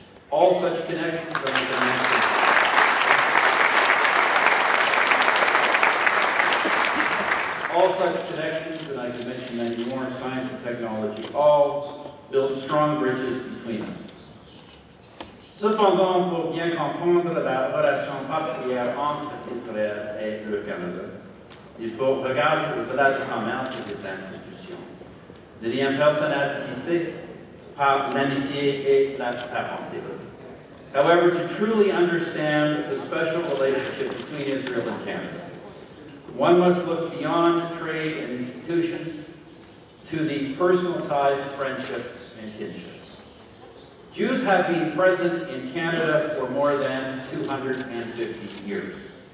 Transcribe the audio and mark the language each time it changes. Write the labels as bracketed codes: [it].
[en] All such connections that I can mention many more, science and technology, all build strong bridges between us. [fr] Cependant, pour bien comprendre la relation particulière entre Israël et le Canada, il faut regarder au-delà du commerce et des institutions, des liens personnels tissés par l'amitié et la parenté. [en] However, to truly understand the special relationship between Israel and Canada, one must look beyond trade and institutions to the personal ties of friendship and kinship. Jews have been present in Canada for more than 250 years.